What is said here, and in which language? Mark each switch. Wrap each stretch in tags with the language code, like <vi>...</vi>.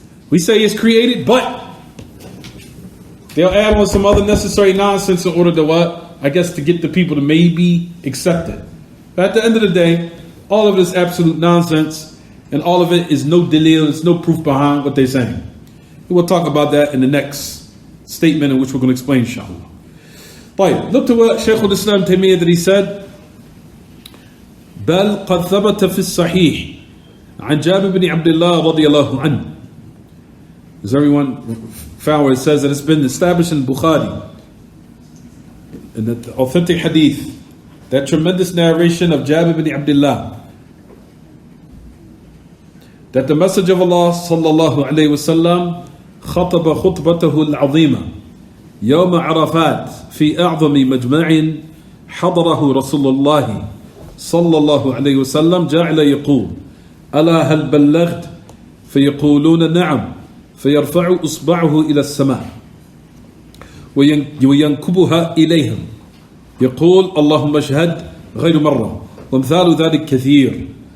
<en>We say it's created, but they'll add on some other necessary nonsense in order to what? I guess to get the people to maybe accept it. But at the end of the day, all of it is absolute nonsense, and all of it is no dalil, there's no proof behind what they're saying. And we'll talk about that in the next statement, in which we're going to explain, inshallah. Right, look to what Shaykh al-Islam Taymiyyah that he said,</en> <ar>بل قد ثبت في الصحيح عن جابر بن عبد الله رضي الله عنه.</ar> <en>As everyone found where it says that it's been established in Bukhari, in the authentic hadith, that tremendous narration of Jabir bin Abdullah, that the Messenger of Allah sallallahu alayhi wasallam</en> <ar>خطب خطبته العظيمة يوم عرفات في أعظم مجمع حضره رسول الله صلى الله عليه وسلم جعل يقول ألا هل بلغت فيقولون نعم فيرفع إصبعه إلى السماء وينكبها إليهم يقول اللهم اشهد غير مرة وامثال ذلك كثير.</ar>